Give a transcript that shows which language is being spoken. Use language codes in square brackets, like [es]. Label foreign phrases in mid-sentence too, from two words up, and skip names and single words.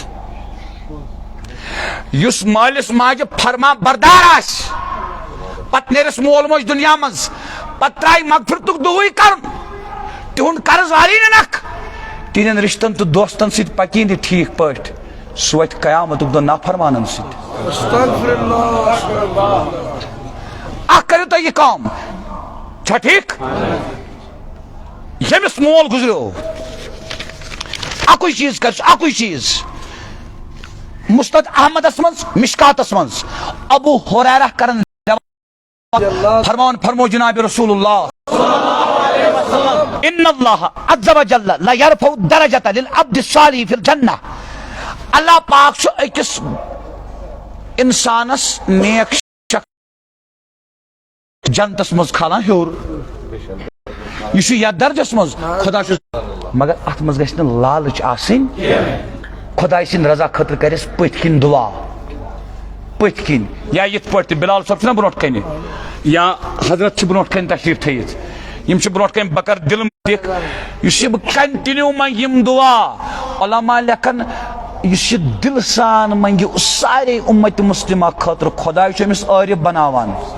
[ks] یُس مٲلِس ماجہِ فرما بردار آسہِ پتہٕ نیرٮ۪س مول موج دُنیا منٛز پتہٕ ترٛایہِ مغفرتُک دُعاے کرُن تِہُنٛد قرض والی نہٕ نکھٕ تِہنٛدٮ۪ن رشتن تہٕ دوستن سۭتۍ پکی نہٕ ٹھیٖک پٲٹھۍ سُہ وتھِ قیامتُک دۄہ نافرمانن سۭتۍ اکھ کٔرِو تُہۍ یہِ کٲم چھا ٹھیٖک ییٚمِس مول گُزریو اکُے چیٖز کر اکُے چیٖز مُسند احمدس منٛز مشکاتس منٛز ابو ہریرہ کرن فرمو جناب رسول اللہ [ar] ان اللہ عز وجل لا يرفع الدرجة للعبد الصالح في الجنة [ks] اللہ پاک چھُ أکِس انسانس نیک جنتس منٛز کھالان ہیوٚر یہ چھُ یتھ درجس منٛز خدا چھُ مگر اتھ منٛز گژھِ نہٕ لالٕچ آسٕنۍ خداے سٕنٛدِ رضا خٲطرٕ کرٮ۪س پٔتھۍ کِنۍ دعا پٔتھۍ کِنۍ یا یِتھ پٲٹھۍ تہِ بلال صٲب چھُنہ برونٛٹھ کنہِ یا حضرت چھِ برونٛٹھ کنہِ تشریٖف تھٲیِتھ یِم چھِ برونٛٹھ کنہِ بہٕ کرٕ دِل دِکھ یُس یہِ بہٕ کنٹِنیوٗ منٛگہٕ یِم دعا علما لیکھن یُس یہِ دِلہٕ سان منٛگہِ سارے اُمتہِ مُسلمہ خٲطرٕ خۄداے چھُ أمِس عٲرِف بناوان